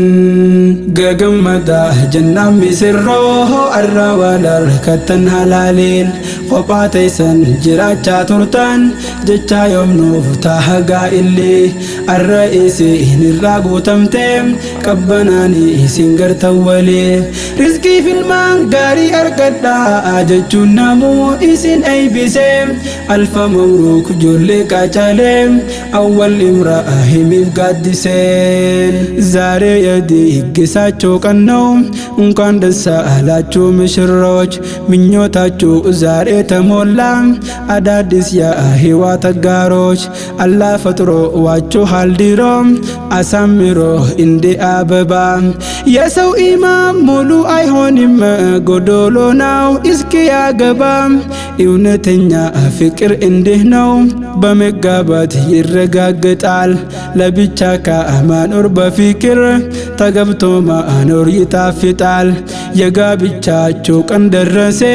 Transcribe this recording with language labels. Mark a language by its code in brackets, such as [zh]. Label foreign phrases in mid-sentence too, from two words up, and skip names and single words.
[om] gagammada jannaan misirroo arra walar kattan halaaliin kophaa teessan jiraachaa turtan jecha yoomnuuf taahagaa illee arra isin irraa guutamte qabbanaanii isin gartan walee rizqii filmaan gaarii argadhaa jechuun namuu isin eeybise [ar] alfa mabruuk [om] ijoollee qaacalee awwal Ibraahimiif gaaddiseen [am] ዛሬ የድግሳቸው ቀን ነው እንኳን ደስ አላችሁ ሙሽሮች ምኞታችሁ ዛሬ ተሞላ አዳዲስ የህይወት አጋሮች አላህ ፈጥሮዋችኋል ድሮ አሳምሮ እንደ አበባ የሰው ኢማም ሙሉ አይሆንም ጎዶሎ ነው እስኪ ያገባ እውነተኛ ፍቅር እንዲህ ነው በመጋባት ይረጋገጣል ለብቻ ከማኖር በፍቅር ተገብቶ ማኖር ይጣፍጣል የጋብቻቸው ቀን ደረሰ